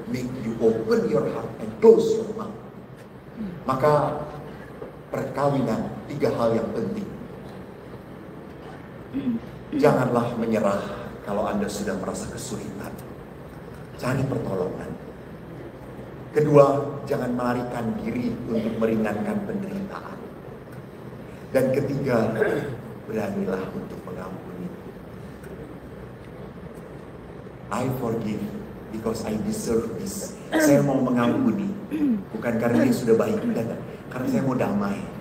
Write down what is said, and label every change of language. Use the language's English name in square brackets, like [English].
[English] Make you open your heart and close your mouth. [Indonesian] Maka perkawinan 3 hal yang penting. Janganlah menyerah kalau Anda sudah merasa kesulitan. Cari pertolongan. Kedua, jangan melarikan diri untuk meringankan penderitaan. Dan ketiga, beranilah untuk mengampuni. [English] I forgive because I deserve this. [Indonesian] Saya mau mengampuni, bukan karena dia sudah baik, karena saya mau damai.